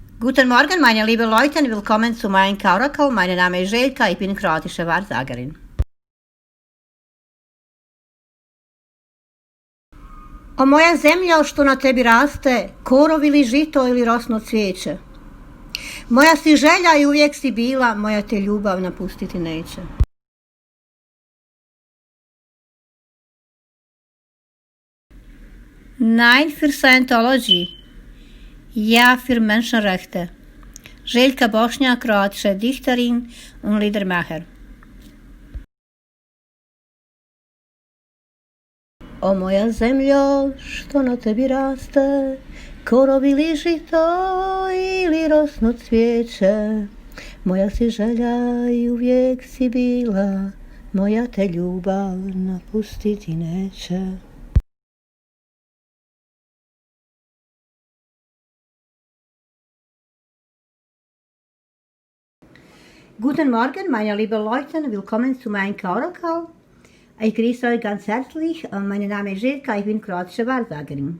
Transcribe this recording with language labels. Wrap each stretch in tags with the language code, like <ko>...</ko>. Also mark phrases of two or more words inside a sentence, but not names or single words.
<de>Guten Morgen, meine lieben Leute, willkommen zu meinem Oracle. Mein Name ist Željka, ich bin kroatische Wahrsagerin.</de> <hr>O moja zemljo, što na tebi raste, korov ili žito ili rosno cvijeće. Moja si želja i uvijek si bila, moja te ljubav napustiti neće.</hr> <de>Nein für Scientology. Ja für Menschenrechte. Željka Bošnjak, kroatische Dichterin und Liedermacher.</de> <hr>O moja zemljo, što na tebi raste, korov ili žito ili rosno cvijeće. Moja si želja i uvijek si bila, moja te ljubav napustiti neće.</hr> <de>Guten Morgen, meine lieben Leute, willkommen zu meinem Oracle. Ich grüße euch ganz herzlich. Mein Name ist Željka, ich bin kroatische Wahrsagerin.</de>